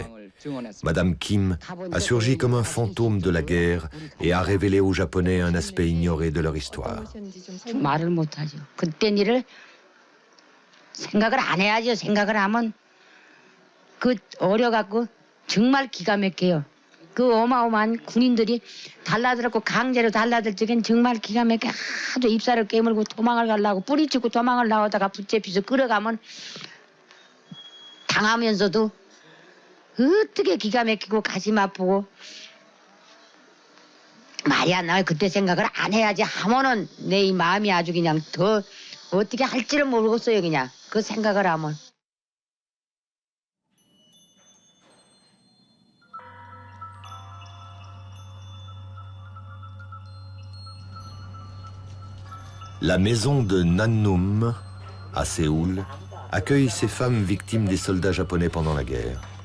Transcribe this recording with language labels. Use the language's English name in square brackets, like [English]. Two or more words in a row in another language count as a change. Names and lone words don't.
[French] Madame Kim a surgi comme un fantôme de la guerre et a révélé aux Japonais un aspect ignoré de leur histoire. [Korean] 말을 못하죠. 그때 일을 생각을 안 해야죠. 생각을 하면 그 어려갖고 정말 기가 막혀요. 그 어마어마한 군인들이 달라들었고 강제로 달라들 적엔 정말 기가 막혀 하도 입살을 깨물고 도망을 가려고 뿌리치고 도망을 나오다가 붙잡혀서 끌어가면 당하면서도 어떻게 기가 막히고 가슴 아프고 말이 안 나와요. 그때 생각을 안 해야지 하면은 내 이 마음이 아주 그냥 더 어떻게 할지를 모르겠어요. 그냥 그 생각을 하면. [French] La maison de Nannum, à Séoul, accueille ces femmes victimes des soldats japonais pendant la guerre.